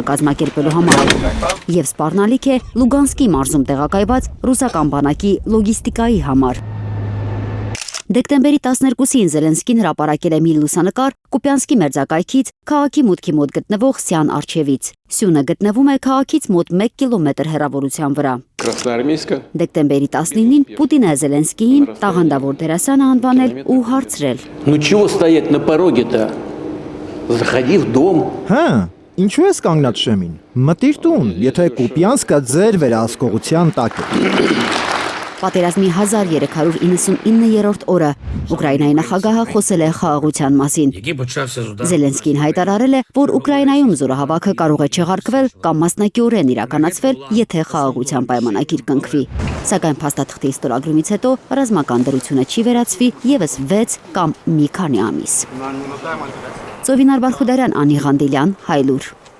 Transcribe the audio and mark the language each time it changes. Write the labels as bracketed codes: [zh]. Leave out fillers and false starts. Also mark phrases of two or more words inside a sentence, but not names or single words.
[hy] կազմակերպելու համար եւ սպառնալիք է Լուգանսկի մարզում տեղակայված ռուսական բանակի լոգիստիկայի համար։ Դեկտեմբերի 12-ին Զելենսկին հրապարակել է մի լուսանկար Կուպյանսկի մերձակայքից քաղաքի մուտքի մոտ գտնվող Սյան արչևից։ Սյունը գտնվում է քաղաքից մոտ 1 կիլոմետր հեռավորության վրա։ Դեկտեմբերի 19-ին Պուտինը Զելենսկիին տաղանդավոր դերասանը անվանել ու հարցրել. [ru] Ну чего стоять на пороге-то? Заходи в дом. [hy] Հա, ինչու ես կանգնած շեմին։ Մտիր տուն, եթե Կուպյանսկը ձեր վերահսկողության տակ է։ Պատերազմի 1399-րդ օրը Ուկրաինայի նախագահը խոսել է խաղաղության մասին։ Զելենսկին հայտարարել է, որ Ուկրաինայում զորահավաքը կարող է չեղարկվել կամ մասնակիորեն իրականացվել, եթե խաղաղության պայմանագիր կնքվի։ Սակայն փաստաթղթի ստորագրումից հետո ռազմական դրությունը չի վերացվի եւս 6 կամ մի քանի ամիս։ Ծովինար Բարխուդարյան, Անի Ղանդիլյան, Հայլուր։